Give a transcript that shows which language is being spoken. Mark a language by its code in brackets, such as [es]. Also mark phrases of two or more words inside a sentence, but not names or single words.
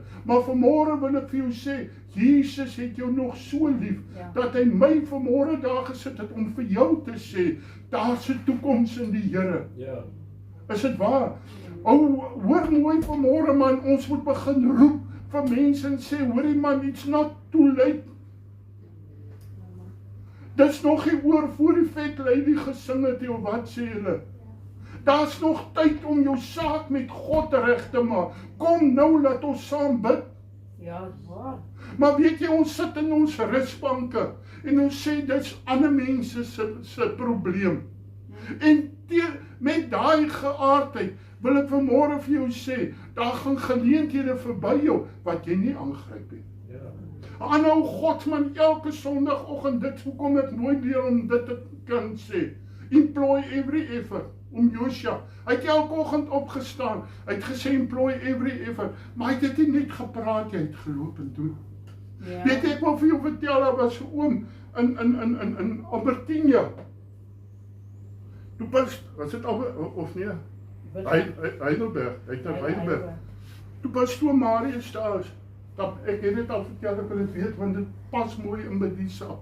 [af] Maar vanmôre wil ek vir jou sê, Jesus het jou nog so lief, Ja. dat hy my vanmôre daar gesit het om vir jou te sê, daar's 'n toekoms in die Here. Ja. Is dit waar? Hoor mooi vanmôre man, ons moet begin roep vir mense en sê, hoorie man, [en] it's not too late. [af] Dis nog nie oor voor die vet lady gesing het, of wat sê hulle? Daar's nog tyd om jou saak met God reg te maak. Kom nou, laat ons saam bid. Ja, waar. Maar weet jy, ons sit in ons rusbanke en ons sê dit's ander mense se probleem. En met daai geaardheid wil ek vanmôre vir jou sê, daar gaan geleenthede verby jou wat jy nie aangryp het. Ja. Aanhou Godsman elke Sondagoggend, dit hoekom ek nooit leer om dit te kan sê. [en] Employ every effort. [af] Om Josua, hy het elke oggend opgestaan, hy het gesê [en] employ every effort, [af] maar hy het dit nie net gepraat, hy het geloop en doen. Ja. Weet jy, ek wil vir jou vertel, daar was 'n oom in Albertina. Toe was dit of nee? Heidelberg, hy het na Heidelberg. Toe pastoor Marius daar is, ek het dit al vertel, ek wil dit weet, want dit pas mooi in by die saak.